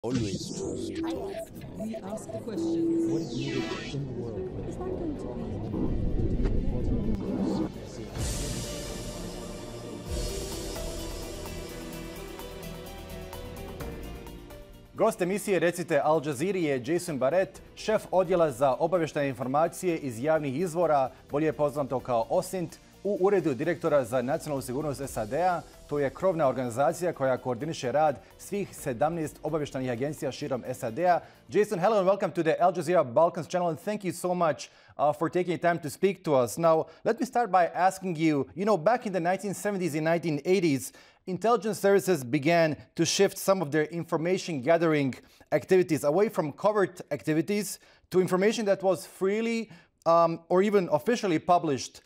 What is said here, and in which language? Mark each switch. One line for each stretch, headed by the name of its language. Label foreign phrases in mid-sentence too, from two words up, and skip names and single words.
English: Always trust. We ask the questions. What is needed in the world? Is that going to
Bosnian: Gost emisije Recite Al Jazeeri je Jason Barrett, šef odjela za obavještajne informacije iz javnih izvora, bolje poznato kao OSINT, u Uredu Direktora za Nacionalnu sigurnost SAD-a. To je krovna organizacija koja koordiniše rad svih 17 obavještajnih agencija širom SAD-a.
English: Jason, hello and welcome to the Al Jazeera Balkans channel, and thank you so much for taking time to speak to us. Now, let me start by asking you, back in the 1970s and 1980s, intelligence services began to shift some of their information gathering activities away from covert activities to information that was freely or even officially published.